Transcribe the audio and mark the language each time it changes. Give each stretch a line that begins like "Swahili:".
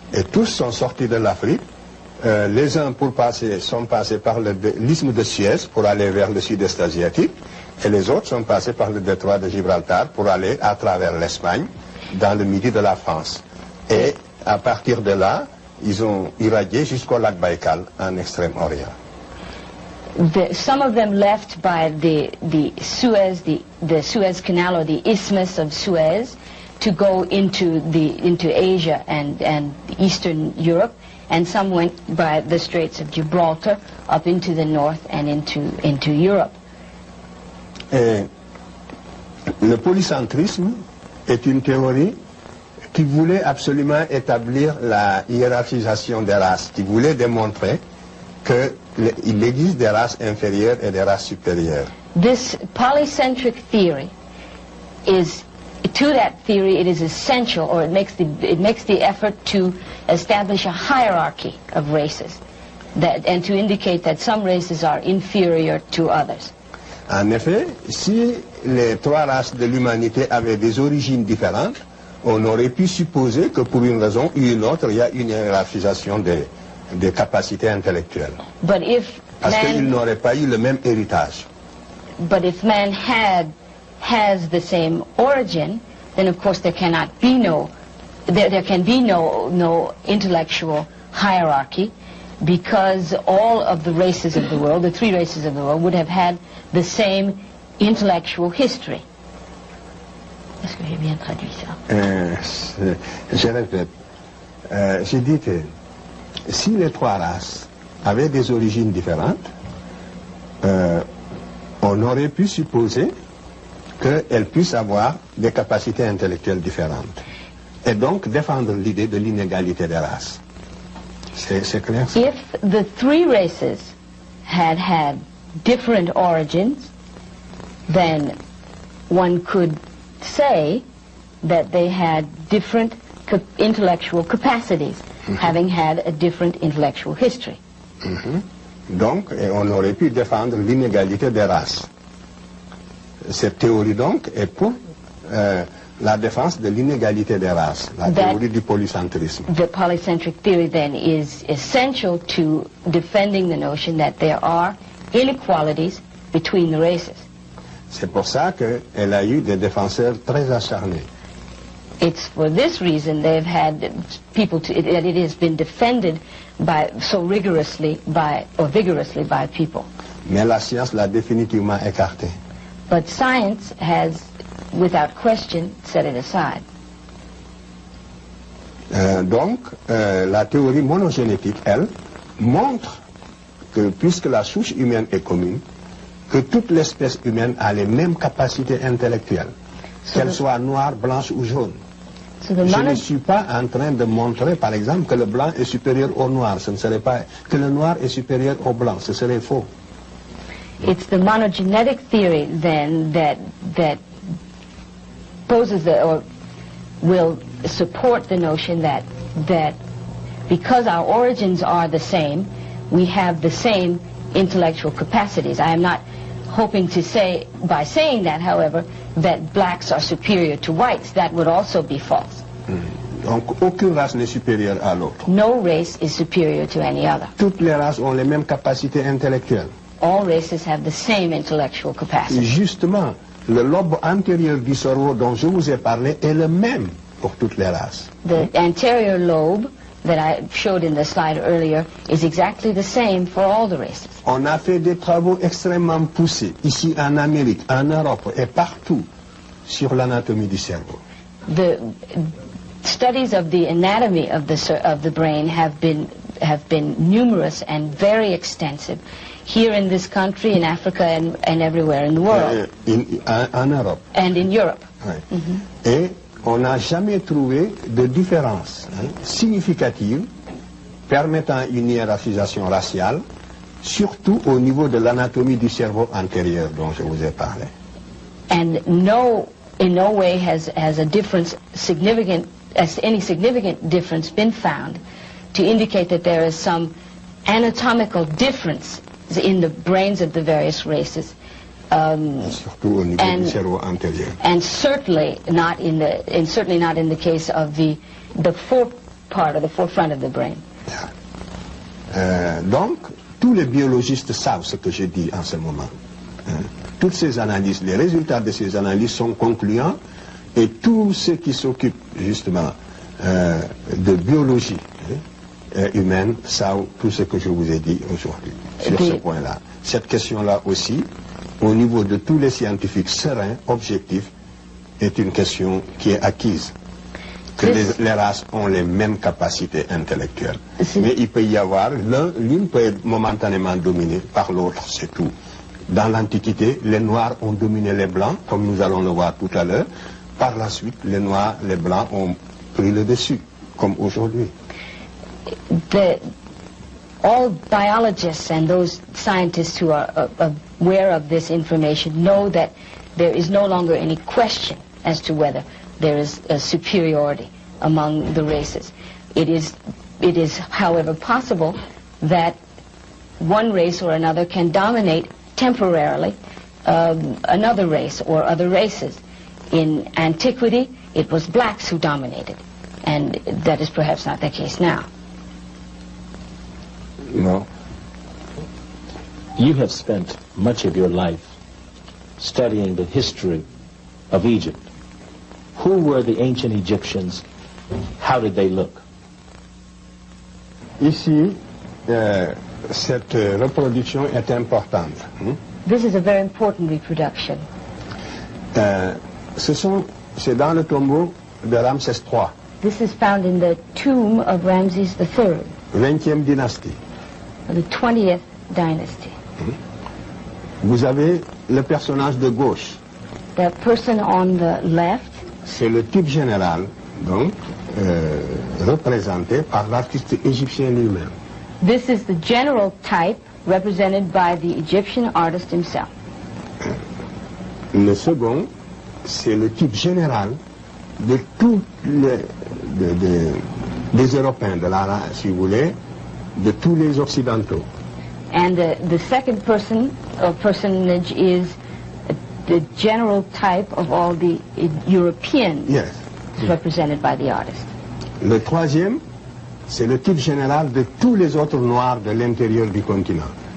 French: Et tous sont sortis de l'Afrique. Les uns sont passés par l'isthme de Suez pour aller vers le sud-est asiatique, et les autres sont passés par le détroit de Gibraltar pour aller à travers l'Espagne, dans le midi de la France. Et à partir de là, ils ont irradié jusqu'au lac Baïkal, en Extrême-Orient.
English: Some of them left by the Suez Canal, or the Isthmus of Suez, to go into Asia and Eastern Europe, and some went by the Straits of Gibraltar up into the north and into Europe.
French: Et le polycentrisme est une théorie qui voulait absolument établir la hiérarchisation des races, qui voulait démontrer qu'il existe des races inférieures et des races supérieures.
English: This polycentric theory to that theory it is essential, or it makes the effort to establish a hierarchy of races, and to indicate that some races are inferior to others.
French: En effet, si les trois races de l'humanité avaient des origines différentes, on aurait pu supposer que pour une raison ou une autre, il y a une hiérarchisation des capacités intellectuelles. Parce qu'ils n'auraient pas eu le même héritage.
English: But if man has the same origin, then of course there can be no intellectual hierarchy, because all of the races of the world, the three races of the world, would have had the same intellectual history.
French: Est-ce que j'ai bien traduit ça? Je répète. J'ai dit que si les trois races avaient des origines différentes, on aurait pu supposer qu'elles puissent avoir des capacités intellectuelles différentes. Et donc défendre l'idée de l'inégalité des races. C'est clair?
English: If the three races had different origins, then one could say that they had different intellectual capacities, having had a different intellectual history.
French: Donc, on aurait pu défendre l'inégalité des races. Cette théorie, donc, est pour la défense de l'inégalité des races, la théorie du polycentrisme.
English: The polycentric theory, then, is essential to defending the notion that there are inequalities between the races.
French: C'est pour ça qu'elle a eu des défenseurs très acharnés.
English: It's for this reason they've had people that it has been defended vigorously by people.
French: Mais la science l'a définitivement écarté.
English: But science has, without question, set it aside.
French: Donc, la théorie monogénétique, elle, montre que puisque la souche humaine est commune, que toute l'espèce humaine a les mêmes capacités intellectuelles, qu'elle soit noire, blanche ou jaune. Je ne suis pas en train de montrer, par exemple, que le blanc est supérieur au noir. Ce ne serait pas que le noir est supérieur au blanc. Ce serait faux.
English: It's the monogenetic theory, then, that poses or will support the notion that because our origins are the same, we have the same intellectual capacities. I am not hoping to say, by saying that, however, that blacks are superior to whites. That would also be false.
French: Donc aucune race n'est supérieure à l'autre.
English: No race is superior to any other.
French: Toutes les races ont les mêmes capacités intellectuelles.
English: All races have the same intellectual capacity.
French: Justement, le lobe antérieur du cerveau dont je vous ai parlé est le même pour toutes les races.
English: The anterior lobe that I showed in the slide earlier is exactly the same for all the races.
French: On a fait des travaux extrêmement poussés, ici en Amérique, en Europe et partout, sur l'anatomie du cerveau.
English: The studies of the anatomy of the brain have been numerous and very extensive here in this country, in Africa, and everywhere in the world.
French: En Europe.
English: And in Europe.
French: Oui. Et on n'a jamais trouvé de différence significative permettant une hiérarchisation raciale, surtout au niveau de l'anatomie du cerveau antérieur dont je vous ai parlé.
English: And in no way has a difference any significant difference been found to indicate that there is some anatomical difference in the brains of the various races.
French: Surtout au niveau du cerveau antérieur.
English: And certainly not in the case of the forefront of the brain.
French: Donc, tous les biologistes savent ce que je dis en ce moment. Toutes ces analyses, les résultats de ces analyses sont concluants et tous ceux qui s'occupent justement de biologie humaine savent tout ce que je vous ai dit aujourd'hui sur ce point-là. Cette question-là aussi, au niveau de tous les scientifiques sereins, objectifs, est une question qui est acquise. Que les races ont les mêmes capacités intellectuelles. Mais il peut y avoir, l'une peut être momentanément dominée par l'autre, c'est tout. Dans l'Antiquité, les Noirs ont dominé les Blancs, comme nous allons le voir tout à l'heure. Par la suite, les Noirs, les Blancs ont pris le dessus, comme aujourd'hui.
English: All biologists and those scientists who are aware of this information know that there is no longer any question as to whether there is a superiority among the races. It is, however, possible that one race or another can dominate temporarily another race or other races. In antiquity, it was blacks who dominated, and that is perhaps not the case now. No. You have spent much of your life studying the history of Egypt. Who were the ancient Egyptians? How did they look?
French: Ici, cette reproduction est importante.
English: This is a very important reproduction.
French: C'est dans le tombeau de Ramsès III.
English: This is found in the tomb of Ramses III.
French: 20e dynastie.
English: The 20th dynasty.
French: Vous avez le personnage de gauche.
English: The person on the left.
French: C'est le type général, donc, représenté par l'artiste égyptien lui-même.
English: This is the general type represented by the Egyptian artist himself.
French: Le second, c'est le type général de tous des Européens, si vous voulez, de tous les Occidentaux.
English: And the second person or personage is the general type of all the Europeans represented by the artist.
French: Le troisième, c'est le type général de tous les autres Noirs de l'intérieur du continent.